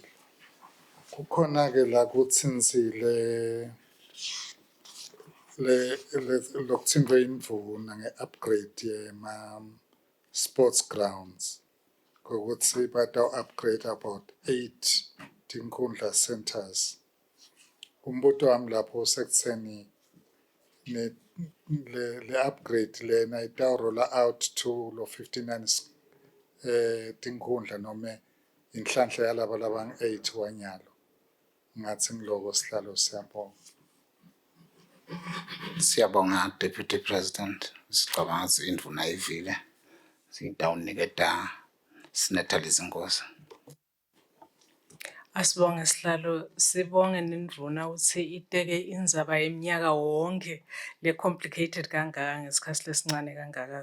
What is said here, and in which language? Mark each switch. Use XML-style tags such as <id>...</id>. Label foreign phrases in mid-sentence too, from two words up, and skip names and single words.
<ss>Kukhona ke la kutsinzile lokuthinjwe indvuna nge-upgrade yema</ss> <en>sports grounds</en> <ss>ukuthi bata-upgrade about 8 tinkhundla centers. Umbuto wami lapho sekutheni le upgrade lena itawurolla</ss> <en>out to</en> <ss>lo 59 tinkhundla noma inhlanhla yalaba labang-8 wanyalo. Ngathi ngiloko sihlalo siyabonga. Siyabonga</ss> <en>Deputy President</en> <ss>sicabanga ukuthi indvuna ivile sitawuniketa Sinethalisi Nkosi. Asibonge sihlalo sibonge nendvuna ukuthi iteke indzaba yeminyaka wonke le complicated kangaka ngesikhathi lesincane kangaka.</ss>